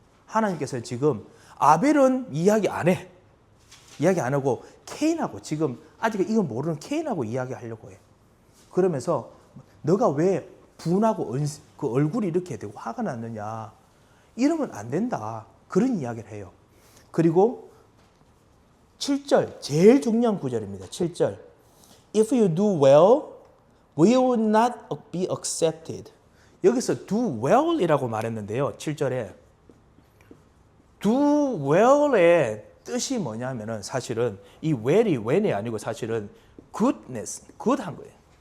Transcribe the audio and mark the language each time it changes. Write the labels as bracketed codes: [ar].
[ko] 하나님께서 지금 아벨은 이야기 안 해. 이야기 안 하고 케인하고 지금 아직 이건 모르는 케인하고 이야기하려고 해. 그러면서 너가 왜 분하고 그 얼굴이 이렇게 되고 화가 났느냐. 이러면 안 된다. 그런 이야기를 해요. 그리고 7절 제일 중요한 구절입니다. 7절 [en] If you do well, we will not be accepted. [ko] 여기서 do well이라고 말했는데요. 7절에 do well의 뜻이 뭐냐면은 사실은 이 well이 아니고 사실은 goodness, good한 거예요.